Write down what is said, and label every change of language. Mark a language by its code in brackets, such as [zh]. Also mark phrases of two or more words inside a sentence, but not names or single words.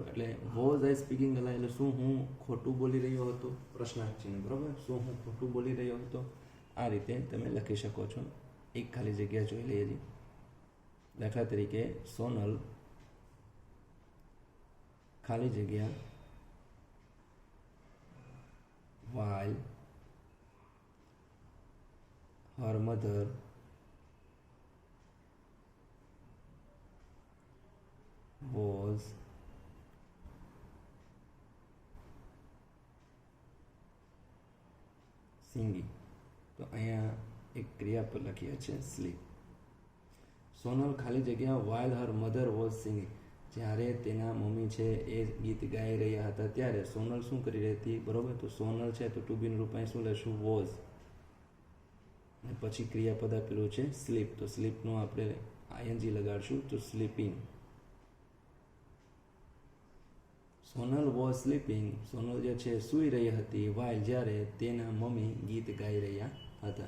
[gu] એટલે [en] was I speaking a lie [gu] એટલે શું હું ખોટું બોલી રહ્યો હતો? પ્રશ્નાર્થ ચિહ્ન, બરોબર. શું હું ખોટું બોલી રહ્યો હતો? આ રીતે તમે લખી શકો છો. એક ખાલી જગ્યા જોઈ લઈએ છીએ. દાખલા તરીકે સોનલ ખાલી જગ્યા [en] while her mother was singing. [gu] તો અહીંયા એક ક્રિયાપદ લખ્યા છે સ્લીપ. [en] સોનલ [gu] ખાલી જગ્યા [en] while her mother was singing, [gu] જ્યારે તેના મમ્મી છે એ ગીત ગાઈ રહ્યા હતા ત્યારે સોનલ શું કરી રહી હતી? બરોબર. તો સોનલ છે તો ટુ બીનું રૂપ અહીં શું લેશું? વોઝ. અને પછી ક્રિયાપદ આપેલું છે સ્લીપ, તો સ્લીપનું આપણે આઈએનજી લગાડશું, તો સ્લીપિંગ. સોનલ [en] was sleeping, [gu] સોનલ જે છે સૂઈ રહી હતી વાઇલ, જ્યારે તેના મમ્મી ગીત ગાઈ રહ્યા હતા.